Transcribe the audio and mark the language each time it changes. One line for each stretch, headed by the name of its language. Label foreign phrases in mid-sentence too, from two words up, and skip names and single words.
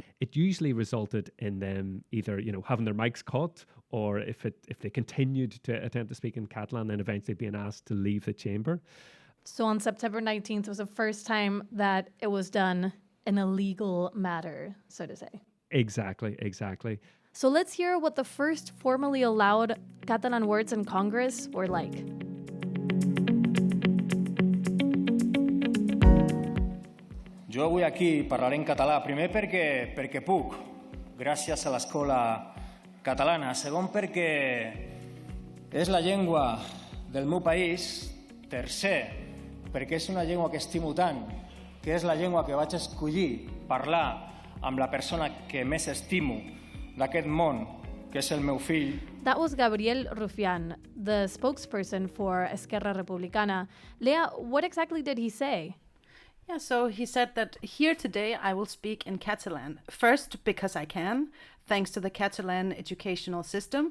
English: It usually resulted in them either, having their mics cut, or if they continued to attempt to speak in Catalan, then eventually being asked to leave the chamber. So on September 19th was the first time that it was done in a legal matter, so to say. Exactly. So let's hear what the first formally allowed Catalan words in Congress were like.
Catalan: Jo avui aquí parlaré en català, primer perquè puc, gràcies a l'escola catalana. Segon, perquè és la llengua del meu país. Tercer, perquè és una llengua que estimo tant, que és la llengua que vaig escollir parlar amb la persona que més estimo d'aquest món, que és el meu fill.
English: That was Gabriel Rufián, the spokesperson for Esquerra Republicana. Lea, what exactly did he say? Yeah, so he said that here today I will speak in Catalan. First, because I can, thanks to the Catalan educational system.